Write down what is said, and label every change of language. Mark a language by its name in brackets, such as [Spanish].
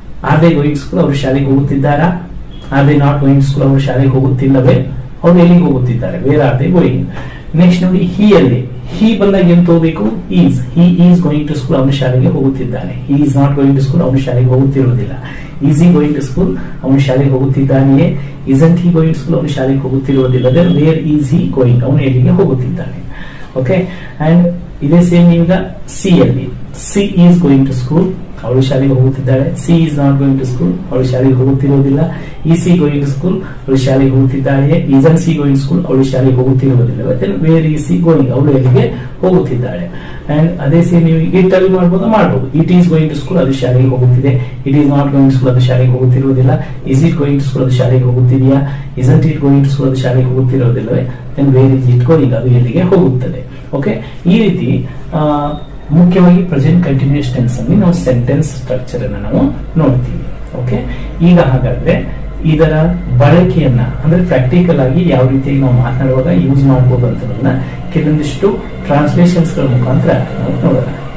[English] are they going to school, [Kannada] ಅವರು ಶಾಲೆಗೆ ಹೋಗುತ್ತಿದ್ದಾರಾ. [English] are they not going to school, [Kannada] ಅವರು ಶಾಲೆಗೆ ಹೋಗುತ್ತಿಲ್ಲವೇ, ಅವರು ಎಲ್ಲಿಗೆ ಹೋಗುತ್ತಿದ್ದಾರೆ, [English] Where are they going. [Kannada] Next ನೋಡಿ, ಹಿ ಅಲ್ಲಿ, ಹಿ ಬಂದಾಗ ಏನ್ ತಗೋಬೇಕು, is. [English] he is going to school, [Kannada] ಅವನು ಶಾಲೆಗೆ ಹೋಗುತ್ತಿದ್ದಾನೆ. [English] he is not going to school, [Kannada] ಅವನು ಶಾಲೆಗೆ ಹೋಗುತ್ತಿರುವುದಿಲ್ಲ. [English] is he going to school, [Kannada] ಅವನು ಶಾಲೆಗೆ ಹೋಗುತ್ತಿದ್ದಾನೆಯೇ. [English] isn't he going to school, [Kannada] ಅವನು ಶಾಲೆಗೆ ಹೋಗುತ್ತಿರುವುದಿಲ್ಲ. [English] then where is he going, [Kannada] ಅವನು ಎಲ್ಲಿಗೆ ಹೋಗುತ್ತಿದ್ದಾನೆ. ಓಕೆ, ಅಂಡ್ ಇದೇ ಸೇಮ್ ಈಗ ಸಿ ಅಲ್ಲಿ, [English] she is going to school, [Kannada] ಅವಳು ಶಾಲೆಗೆ ಹೋಗುತ್ತಿದ್ದಾಳೆ. [English] she is not going to school, [Kannada] ಅವಳು ಶಾಲೆಗೆ ಹೋಗುತ್ತಿರುವುದಿಲ್ಲ. [English] is she going to school, [Kannada] ಅವಳು ಶಾಲೆಗೆ ಹೋಗುತ್ತಿದ್ದಾಳೆ. [English] isn't she going school, [Kannada] ಅವಳು ಶಾಲೆಗೆ ಹೋಗುತ್ತಿರುವುದಿಲ್ಲ. [English] then where is he going, [Kannada] ಅವಳು ಎಲ್ಲಿಗೆ ಹೋಗುತ್ತಿದ್ದಾಳೆ. ಅಂಡ್ ಅದೇ ಸೇಮ್ ನೀವು ಇಟ್ ಅಲ್ಲಿ ಮಾಡಬಹುದು, ಮಾಡಬಹುದು. [English] it is going to school, [Kannada] ಅದು ಶಾಲೆಗೆ ಹೋಗುತ್ತಿದೆ. [English] it is not going to school, [Kannada] ಅದು ಶಾಲೆಗೆ ಹೋಗುತ್ತಿರುವುದಿಲ್ಲ. [English] is it going to school, [Kannada] ಅದು ಶಾಲೆಗೆ ಹೋಗುತ್ತಿದೆಯಾ. [English] isn't it going to school, [Kannada] ಅದು ಶಾಲೆಗೆ ಹೋಗುತ್ತಿರುವುದಿಲ್ಲವೇ. [English] then where is it going, [Kannada] ಅದು ಎಲ್ಲಿಗೆ ಹೋಗುತ್ತದೆ. ಓಕೆ, ಈ ರೀತಿ ಮುಖ್ಯವಾಗಿ ಪ್ರೆಸೆಂಟ್ ಕಂಟಿನ್ಯೂಸ್ ಟೆನ್ಸ್ ಅಲ್ಲಿ ನಾವು ಸೆಂಟೆನ್ಸ್ ಸ್ಟ್ರಕ್ಚರ್ ಅನ್ನು ನಾವು ನೋಡ್ತೀವಿ. ಓಕೆ, ಈಗ ಹಾಗಾದ್ರೆ ಇದರ ಬಳಕೆಯನ್ನ ಅಂದ್ರೆ ಪ್ರಾಕ್ಟಿಕಲ್ ಆಗಿ ಯಾವ ರೀತಿ ನಾವು ಮಾತನಾಡುವಾಗ ಯೂಸ್ ಮಾಡಬಹುದು ಅಂತ ಕೆಲವೊಂದಿಷ್ಟು ಟ್ರಾನ್ಸ್ಲೇಷನ್ಸ್ ಗಳ ಮುಖಾಂತರ ನಾವು ನೋಡೋಣ.